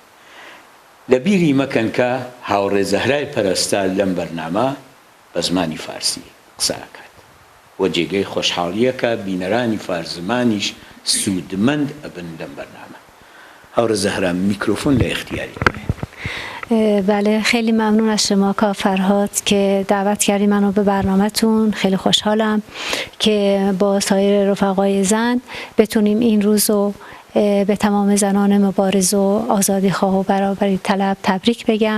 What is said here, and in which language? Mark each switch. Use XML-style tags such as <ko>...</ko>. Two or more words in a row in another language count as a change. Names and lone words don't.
<ckb>لە بیری مەکەن کە هاوڕێ زەهرای پەرستار لەم بەرنامە بە زمانی فارسی قسە ئەکات و جێگەی خۆشحاڵیەکە بینەرانی فارزمانیش سوودمەند ئەبن لەم بەرنامە. هاوڕێ زەهرا، میکروفون لە اختیاری ئێوەیە.</ckb> <fa>بله، خیلی ممنون از شما آقا فرهاد که دعوت کردی منو به برنامه‌تون. خیلی خوشحالم که با سایر رفقای زن بتونیم این روز رو به تمام زنان مبارز و آزادی خواه و برابری طلب تبریک بگم.</fa>